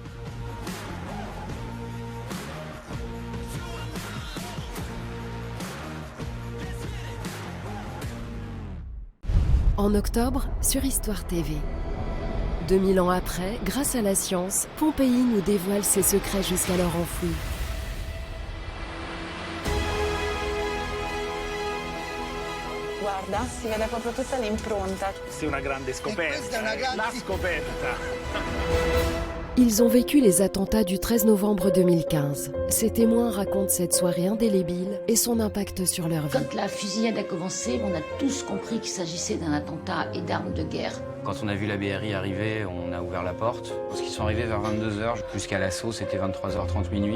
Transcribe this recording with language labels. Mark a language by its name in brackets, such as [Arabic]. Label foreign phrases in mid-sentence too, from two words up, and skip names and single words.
[French] En octobre, sur Histoire TV. 2000 ans après, grâce à la science, Pompéi nous dévoile ses secrets jusqu'alors enfouis. [Italian] Guarda, si vede proprio tutta l'impronta. [French] C'est une grande [Italian] scoperta. La scoperta. [French] Ils ont vécu les attentats du 13 novembre 2015. Ces témoins racontent cette soirée indélébile et son impact sur leur vie. Quand la fusillade a commencé, on a tous compris qu'il s'agissait d'un attentat et d'armes de guerre. Quand on a vu la BRI arriver, on a ouvert la porte. Parce qu'ils sont arrivés vers 22h, jusqu'à l'assaut, c'était 23h30 minuit.